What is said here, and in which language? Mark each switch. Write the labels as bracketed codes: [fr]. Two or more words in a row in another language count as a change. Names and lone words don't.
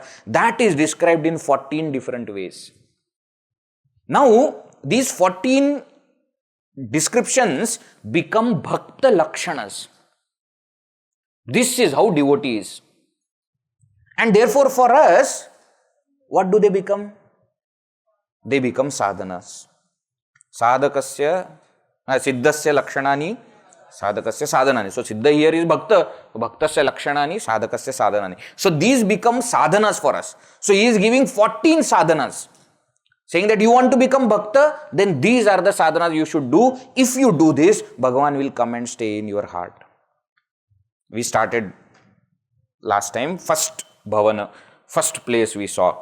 [en] That is described in 14 different ways. Now, these 14 descriptions become [sa] भक्त लक्षणाः. [en] This is how devotee is. And therefore for us, what do they become? They become sadhanas. [sa] साधकस्य, सिद्धस्य लक्षणानि, साधकस्य साधनानि. [en] So siddha here is bhakta, [sa] भक्तस्य लक्षणानि, साधकस्य साधनानि. [en] So these become sadhanas for us. So he is giving 14 sadhanas. Saying that you want to become bhakta, then these are the sadhanas you should do. If you do this, Bhagavan will come and stay in your heart. We started last time, first bhavana, first place we saw.